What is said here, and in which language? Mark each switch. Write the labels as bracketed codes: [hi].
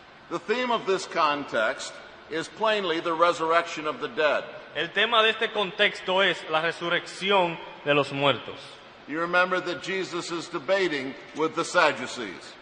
[en] The theme of this context is plainly the resurrection of the dead. [es] El tema de este contexto es la resurrección de los muertos. [en] You remember that Jesus is debating with the Sadducees.